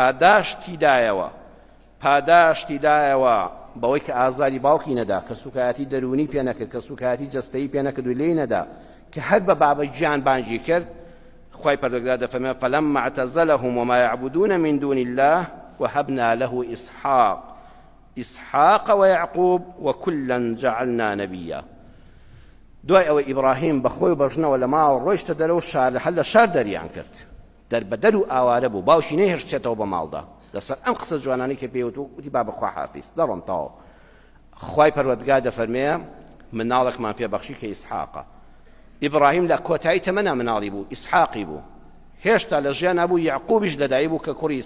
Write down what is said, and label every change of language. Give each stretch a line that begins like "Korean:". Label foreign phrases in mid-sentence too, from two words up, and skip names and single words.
Central Kurdish: پاداشتی دایەوە بەوەی کە ئازاری باوکی نەدا کە سوکایەتی دەرونی پێ نەکرد کە سوکایەتی جەستەیی پێ نەکرد و لێی نەدا کە هەر بە بابە گیان بانگی کرد خوای پەروەردگار دەفەرمێ
Arabic: فلما اعتزلهم وما يعبدون من دون الله وهبنا له إسحاق ويعقوب وكلا جعلنا نبيا
Central Kurdish: دوای ئەوەی ئیبراهیم بەخۆی بەژنەوە لە ماوە ڕۆیشتە دەرەوە شار هەر لە شار دەریان کرد دەربەدەر و ئاوارە بوو باوشی نەهێشتێتەوە بە ماڵدا لەسەر ئەم قسە جوانانەی کە پێوت وتی با بەخوا حافیز دەڕۆم تاوە خوای پەروەردگار دەفەرمێ مناڵێکمان پێبەخشی کە ئیسحاقە ئیبراهیم لە کۆتایی تەمەنا مناڵی بوو ئیسحاقی بوو هێشتا لە ژیان نەبوو یعقوبیش لەدایک بوو کە کوڕی